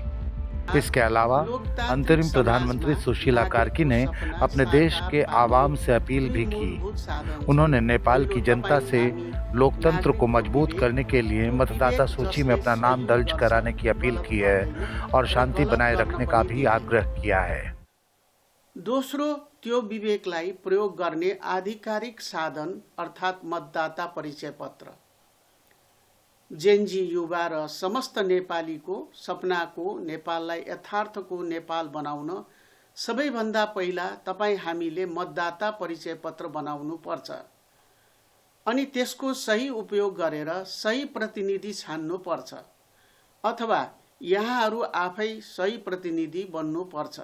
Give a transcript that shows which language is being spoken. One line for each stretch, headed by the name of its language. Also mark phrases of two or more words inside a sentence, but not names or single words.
Hindi: इसके अलावा अंतरिम प्रधानमंत्री सुशीला कार्की ने अपने देश के आवाम से अपील भी की। उन्होंने नेपाल की जनता से लोकतंत्र को मजबूत करने के लिए मतदाता सूची में अपना नाम दर्ज कराने की अपील की है और शांति बनाए रखने का भी आग्रह किया है।
Nepali: दोस्रो, त्यो विवेकलाई प्रयोग गर्ने आधिकारिक साधन अर्थात् मतदाता परिचय पत्र जेनजी युवा र समस्त नेपालीको सपनाको नेपाललाई यथार्थको नेपाल बनाउन सबैभन्दा पहिला तपाईँ हामीले मतदाता परिचय पत्र बनाउनु पर्छ अनि त्यसको सही उपयोग गरेर सही प्रतिनिधि छान्नु पर्छ अथवा यहाँहरू आफै सही प्रतिनिधि बन्नु पर्छ।